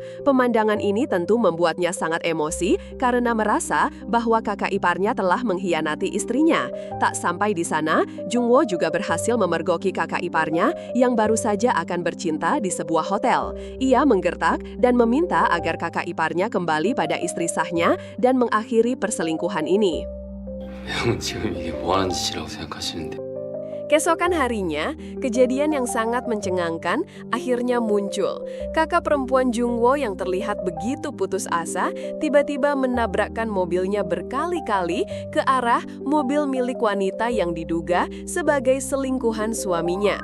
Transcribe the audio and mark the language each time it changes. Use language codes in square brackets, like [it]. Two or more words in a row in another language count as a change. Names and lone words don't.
[id] Pemandangan ini tentu membuatnya sangat emosi karena merasa bahwa kakak iparnya telah mengkhianati istrinya. Tak sampai di sana, Jungwoo juga berhasil memergoki kakak iparnya yang baru saja akan bercinta di sebuah hotel. Ia menggertak dan meminta agar kakak iparnya kembali pada istri sahnya dan mengakhiri perselingkuhan ini. [ko] 형은 지금 이게 뭐 하는 짓이라고 생각하시는데? [id] Keesokan harinya, kejadian yang sangat mencengangkan akhirnya muncul. Kakak perempuan Jungwoo yang terlihat begitu putus asa, tiba-tiba menabrakkan mobilnya berkali-kali ke arah mobil milik wanita yang diduga sebagai selingkuhan suaminya.